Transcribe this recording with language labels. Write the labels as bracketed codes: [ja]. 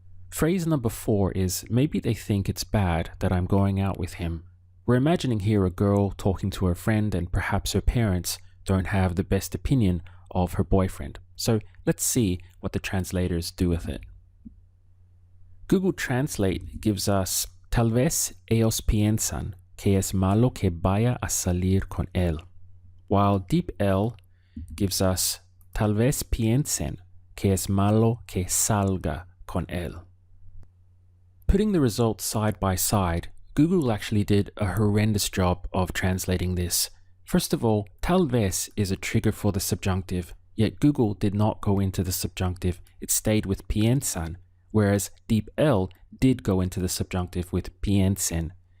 [en] Phrase number 4 is, maybe they think it's bad that I'm going out with him. We're imagining here a girl talking to her friend, and perhaps her parents don't have the best opinion of her boyfriend. So let's see what the translators do with it. Google Translate gives us [es] tal vez ellos piensan que es malo que vaya a salir con él, [en] while DeepL gives us [es] tal vez piensen que es malo que salga con él. [en] Putting the results side by side, Google actually did a horrendous job of translating this. First of all, [es] tal vez [en] is a trigger for the subjunctive, yet Google did not go into the subjunctive, it stayed with piensan, whereas DeepL did go into the subjunctive with piensen.